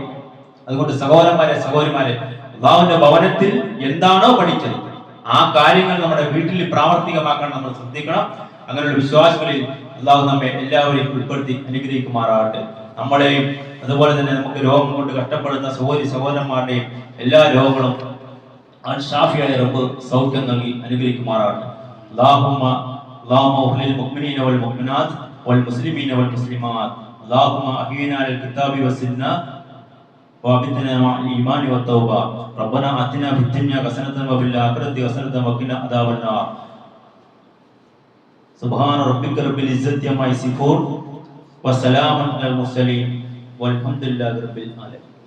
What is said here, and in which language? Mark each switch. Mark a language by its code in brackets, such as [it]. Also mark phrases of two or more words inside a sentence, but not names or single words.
[ml] അതുകൊണ്ട് സഹോദരിമാരെ അള്ളാഹുവിന്റെ ഭവനത്തിൽ എന്താണോ പഠിച്ചത് ആ കാര്യങ്ങൾ നമ്മുടെ വീട്ടിൽ പ്രാവർത്തികമാക്കാൻ നമ്മൾ ശ്രദ്ധിക്കണം. അങ്ങനെയുള്ള വിശ്വാസങ്ങളിൽ അള്ളാഹു നമ്മെ എല്ലാവരെയും ഉൾപ്പെടുത്തി അനുഗ്രഹിക്കുമാറാകട്ടെ. നമ്മളെയും അതുപോലെ തന്നെ നമുക്ക് രോഗം കൊണ്ട് കഷ്ടപ്പെടുന്ന സഹോദരന്മാരുടെയും എല്ലാ രോഗങ്ങളും ഷാഫിയായ റബ്ബ് സൗഖ്യം നൽകി അനുഗ്രഹിക്കുമാറാകട്ടെ. [ar] اللهم اغفر للمؤمنين والمؤمنات والمسلمين والمسلمات. اللهم احينا على الكتاب والسنة وابتنا مع الايمان والتوبة. ربنا آتنا في الدنيا حسنة وفي الآخرة حسنة وقنا عذاب النار. سبحان ربك رب العزة عما يصفون وسلام على المرسلين والحمد لله رب العالمين.